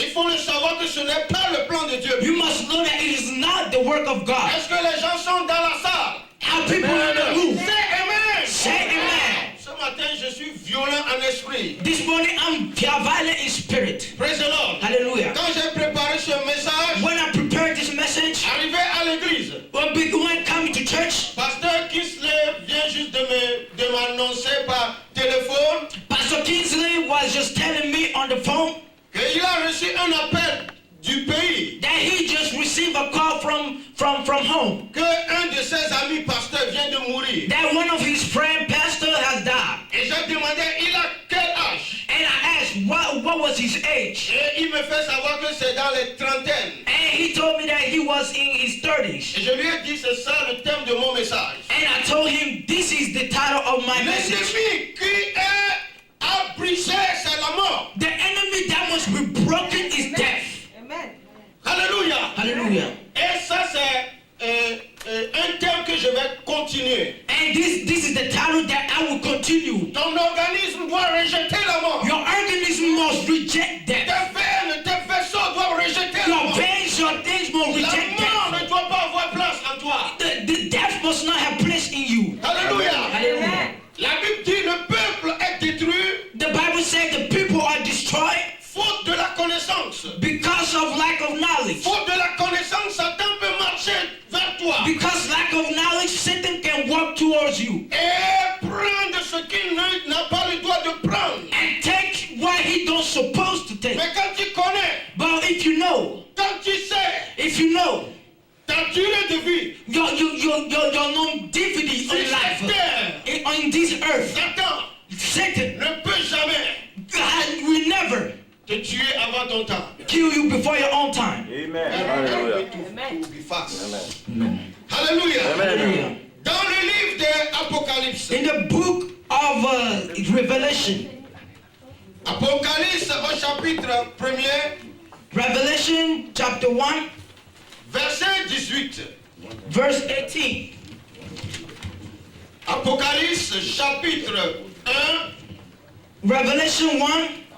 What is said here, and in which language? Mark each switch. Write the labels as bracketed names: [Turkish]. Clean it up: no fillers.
[French] il faut le savoir que ce n'est pas le plan de Dieu. [English] you must know that it is not the work of God. [French] Est-ce que les gens sont dans la salle? [English] Our people in the room, [French] C'est amen. [English] say amen. [French] Ce matin, je suis violent en esprit. [English] This morning I'm violent in spirit. Praise the Lord. Hallelujah. [French] Quand j'ai préparé ce message, [English] When I prepared this message, [French] arrivé à l'église, [English] when coming to church, [French] Pasteur Kisley vient juste de m'annoncer par téléphone [English] Pastor Kingsley was just telling me on the phone [French] qu'il a reçu un appel du pays [English] that he just received a call from home [French] que un de ses amis pasteurs vient de mourir. [English] that one of his friend pastor has died. [French] Et j'ai demandé, il a quel âge? [English] And I asked what was his age, [French] Et il me fait savoir que c'est dans les trentaines. [English] and he told me that he was in his 30s. [French] Et je lui ai dit, c'est ça le thème de mon message. [English] And I told him this is the title of my message. [French] L'ennemi qui est à briser, c'est la mort. [English] The enemy that must be broken is death. [French] Amen. Alléluia. [English] Hallelujah. [French] Et ça, c'est un thème que je vais continuer. [English] And this is the title that I will continue. [French] Ton organisme doit rejeter la mort. [English] Your organism must reject [French] Tes [English] death. [French] veines, tes vaisseaux doivent rejeter la [English] Your [French] mort. [English] veins, your things must [French] La [English] reject [French] mort [English] death. [French] ne doit pas avoir place en toi. [English] The death must not have place in you. [French] Alléluia. [English] Hallelujah. [French] La Bible dit le peuple est détruit [English] The Bible said the people are destroyed [French] faute de la connaissance. [English] because of lack of knowledge. [French] Faute de la connaissance, Satan peut marcher vers toi. [English] Because lack of knowledge, Satan can towards you. [French] Et prendre ce qu'il n'a pas le droit de prendre. [English] And take what he don't supposed to take. [French] Mais quand tu connais, [English] But if you know, [French] quand tu sais [English] if you know [French] ta durée de vie, [English] your longevity [French] sur [English] on life [French] cette terre, [English] on this earth, [French] Satan [English] Satan [French] ne peut jamais [English] God will never [French] te tuer avant ton temps. [English] kill you before your own time. [French] Amen. [English] Help Hallelujah. me to be fast. [French] Amen. Alléluia. Amen. Dans le livre de Apocalypse, [English] In the book of Revelation, [French] Apocalypse au chapitre 1er, [English] Revelation chapter 1, [French] verset 18. [English] verse 18. [French] Apocalypse chapitre 1, [English] Revelation 1,